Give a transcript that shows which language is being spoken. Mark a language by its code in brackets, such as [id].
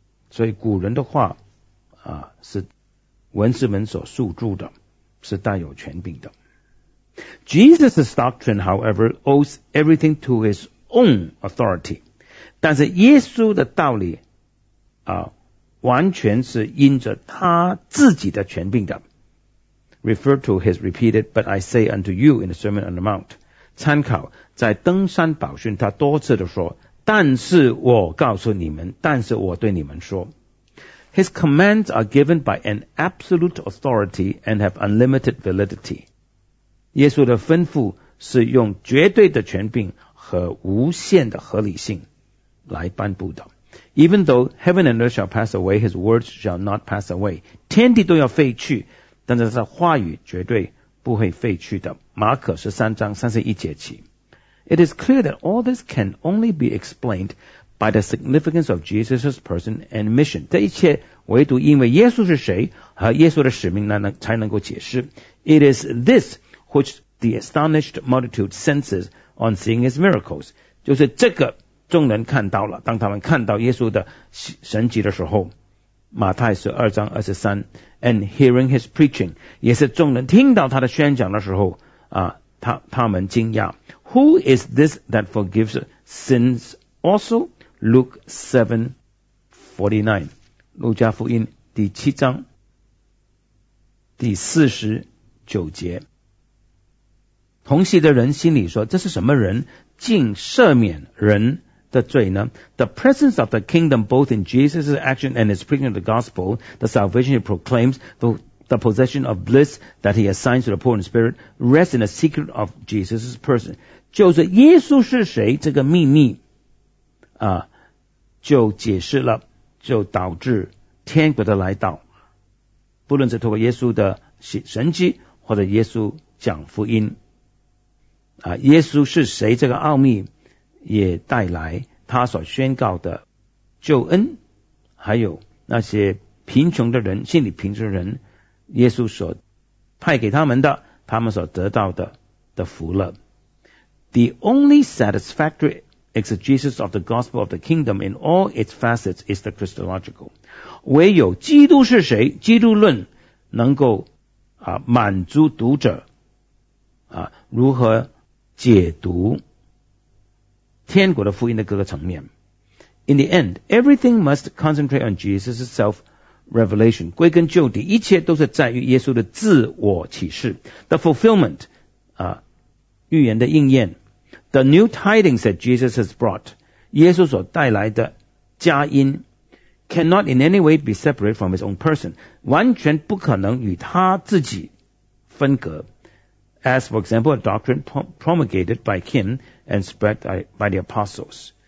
[zh] 所以古人的话是文士们所诉诸的，是带有权柄的。 [en] Jesus' doctrine, however, owes everything to his own authority. [zh] 但是耶稣的道理完全是因着他自己的权柄的。 [en] Refer to his repeated, but I say unto you in the Sermon on the Mount. [zh] 参考在登山宝训他多次的说，但是我告诉你们，但是我对你们说。 [en] His commands are given by an absolute authority and have unlimited validity. [zh] 耶稣的吩咐是用绝对的权柄和无限的合理性来颁布的。 [en] Even though heaven and earth shall pass away, his words shall not pass away. [zh] 天地都要废去，但是他的话语绝对不会废去的。马可十三章三十一节起。 [en] It is clear that all this can only be explained by by the significance of Jesus' person and mission. [zh] 这一切唯独因为耶稣是谁和耶稣的使命才能够解释。 [en] It is this which the astonished multitude senses on seeing his miracles. [zh] 就是这个众人看到了，当他们看到耶稣的神迹的时候，马太十二章二十三 ， [en] and hearing his preaching， [zh] 也是众人听到他的宣讲的时候啊，他们惊讶。 [en] Who is this that forgives sins also? Luke 7:49， [zh] 路加福音第七章第四十九节。同席的人心里说：“这是什么人，竟赦免人的罪呢？” [en] The presence of the kingdom, both in Jesus' action and his preaching of the gospel, the salvation he proclaims, the possession of bliss that he assigns to the poor in spirit, rests in the secret of Jesus' person. [zh] 就是耶稣是谁这个秘密啊，就解释了，就导致天国的来到，不论是透过耶稣的神迹或者耶稣讲福音啊，耶稣是谁这个奥秘也带来他所宣告的救恩，还有那些贫穷的人，心里贫穷的人，耶稣所派给他们的，他们所得到的福乐。 [en] The only satisfactory exegesis of the gospel of the kingdom in all its facets is the Christological. [zh] 唯有基督是谁，基督论能够啊满足读者啊如何解读天国的福音的各个层面。 [en] In the end, everything must concentrate on Jesus' self-revelation. [zh] 归根究底，一切都是在于耶稣的自我启示。 [en] The fulfillment, [zh] 啊，预言的应验。 [en] The new tidings that Jesus has brought, [zh] 耶稣所带来的佳音 [en] cannot in any way be separated from his own person. [zh] 完全不可能与他自己分隔。 [en] As, for example, a doctrine promulgated by him and spread by the apostles.